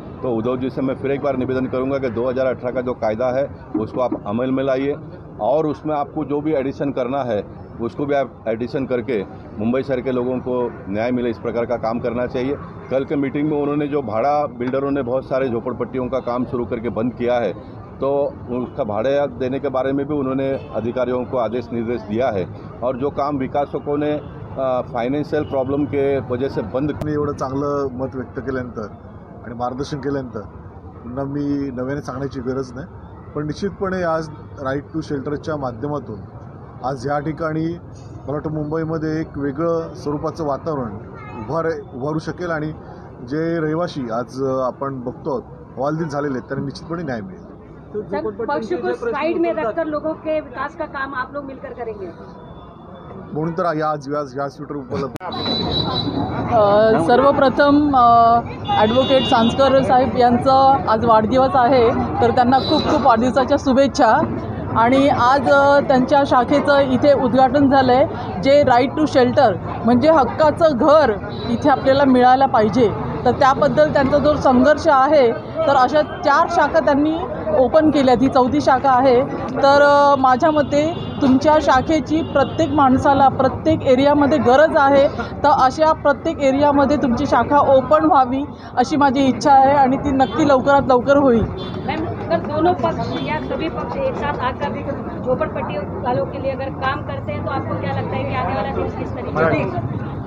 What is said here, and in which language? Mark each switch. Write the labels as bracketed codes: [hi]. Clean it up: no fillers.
[hi] तो उद्धव जी से मैं फिर एक बार निवेदन करूंगा कि 2018 का जो कायदा है उसको आप अमल में लाइए और उसमें आपको जो भी एडिशन करना है उसको भी आप एडिशन करके मुंबई शहर के लोगों को न्याय मिले, इस प्रकार का काम करना चाहिए। कल के मीटिंग में उन्होंने जो भाड़ा बिल्डरों ने बहुत सारे झोपड़पट्टियों का काम शुरू करके बंद किया है तो उसका भाड़े देने के बारे में भी उन्होंने अधिकारियों को आदेश निर्देश दिया है। और जो काम विकासकों ने फायनान्शियल प्रॉब्लम के वजह से बंद [mr] एवढं चांगलं मत व्यक्त केल्यानंतर आणि मार्गदर्शन केल्यानंतर पुन्हा मी नव्याने सांगण्याची गरज नाही। पण निश्चितपणे आज राईट टू शेल्टरच्या माध्यमातून आज या ठिकाणी मला वाटतं मुंबईमध्ये एक वेगळं स्वरूपाचं वातावरण उभारू शकेल आणि जे रहिवाशी आज आपण बघतो हवालदिल झालेले आहेत त्यांना निश्चितपणे न्याय मिळेल। [hi] पक्ष को साइड में रखकर लोगों के विकास का काम आप लोग मिलकर करेंगे [mr] म्हणून तर आज व्यासपीठावर उपलब्ध। सर्वप्रथम ॲडव्होकेट सांसकर साहेब यांचा आज वाढदिवस आहे, तर त्यांना खूप खूप वाढदिवसाच्या शुभेच्छा। आणि आज त्यांच्या शाखेचं इथे उद्घाटन झालं आहे, जे राईट टू शेल्टर म्हणजे हक्काचं घर इथे आपल्याला मिळायला पाहिजे, तर त्याबद्दल त्यांचा जो संघर्ष आहे, तर अशा 4 शाखा त्यांनी ओपन केल्या, ही 4थी शाखा आहे। तर माझ्या मते तुमच्या शाखेची प्रत्येक माणसाला प्रत्येक एरियामध्ये गरज आहे, तर अशा प्रत्येक एरियामध्ये तुमची शाखा ओपन व्हावी अशी माझी इच्छा आहे आणि ती नक्की लवकरात लवकर होईल। [hi] मैम, अगर दोनों पक्ष या सभी पक्ष एक साथ आकर झोपड़पट्टी वालों के लिए अगर काम करते हैं तो आपको क्या लगता है कि आने वाला दिन किस तरीके से?